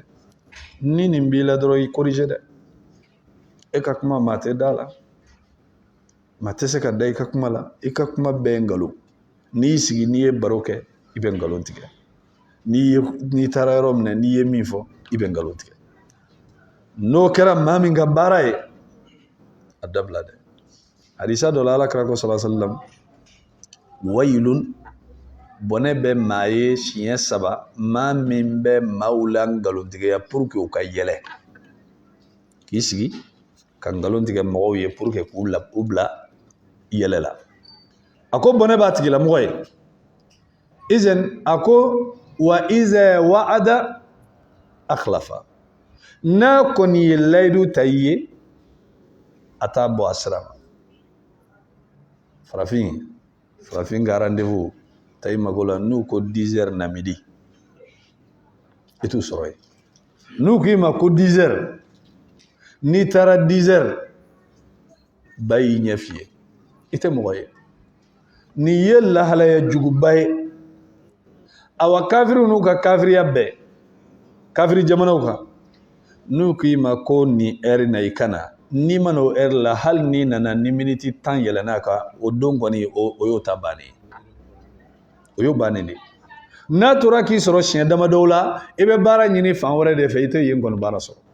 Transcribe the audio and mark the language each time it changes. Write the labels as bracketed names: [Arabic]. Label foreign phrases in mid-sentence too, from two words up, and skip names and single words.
[Bambara] ni nin b'i la dɔrɔn i corrigé dɛ e ka kuma maa tɛ da la maa tɛ se ka da i ka kuma la i ka kuma bɛɛ ye ngalon n'i y'i sigi n'i ye baro kɛ i bɛ ngalon tigɛ n'i taara yɔrɔ min na n'i ye min fɔ i bɛ ngalon tigɛ n'o kɛra maa min ka baara ye a dabila dɛ hadisa dɔ la Alakira ko [Arabic] صلى الله عليه وسلم [Bambara] wayilun bɔnɛ bɛ maa ye siɲɛ 3 maa min bɛ maaw la ngalontigiya [French] pour que [Bambara] u ka yɛlɛ k'i sigi ka ngalon tigɛ mɔgɔw ye [French] pour que [Bambara] k'u bila yɛlɛ la a ko bɔnɛ b'a tigilamɔgɔ ye izan a ko [Arabic] وإذا وعد أخلف [Bambara] n'a kɔni ye layidu ta i ye a t'a bɔ a sira ma farafin ka rendez-vous ta i mago la n'u ko 10 heures na midi i t'u sɔrɔ yen n'u k'i ma ko 10 heures n'i taara 10 heures ba y'i ɲɛ f'i ye i tɛ mɔgɔ ye nin ye lahalaya juguba ye awa kafiriw n'u ka kafiriya bɛɛ kafiri jamanaw kan n'u k'i ma ko nin heure na i kana n'i ma n'o heure la hali n'i nana ni miniti 10 yɛlɛn'a kan o don kɔni o y'o ta bannen o y'o bannen de n'a tora k'i sɔrɔ siɲɛ damadɔw la i bɛ baara ɲini fan wɛrɛ de fɛ i tɛ yen kɔni baara sɔrɔ